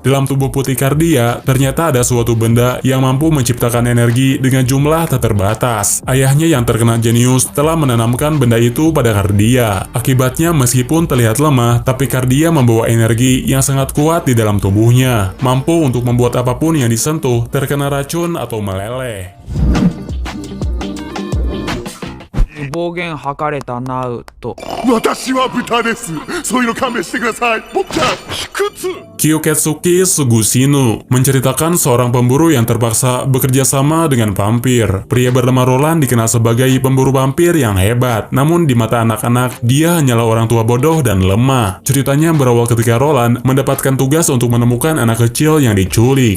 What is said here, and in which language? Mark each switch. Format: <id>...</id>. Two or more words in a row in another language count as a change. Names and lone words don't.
<id>Dalam tubuh Putri Cardia, ternyata ada suatu benda yang mampu menciptakan energi dengan jumlah tak terbatas. Ayahnya yang terkena jenius telah menanamkan benda itu pada Cardia. Akibatnya meskipun terlihat lemah, tapi Cardia membawa energi yang sangat kuat di dalam tubuhnya, mampu untuk membuat apapun yang disentuh terkena racun atau meleleh.</id> <ja>暴言吐かれたなうと。私は豚です。そういうの勘弁してください。僕ちゃん、卑屈。</ja> <id>Kyoketsuki Sugusinu menceritakan seorang pemburu yang terpaksa bekerja sama dengan vampir. Pria bernama Roland dikenal sebagai pemburu vampir yang hebat, namun di mata anak-anak, dia hanyalah orang tua bodoh dan lemah. Ceritanya berawal ketika Roland mendapatkan tugas untuk menemukan anak kecil yang diculik.</id>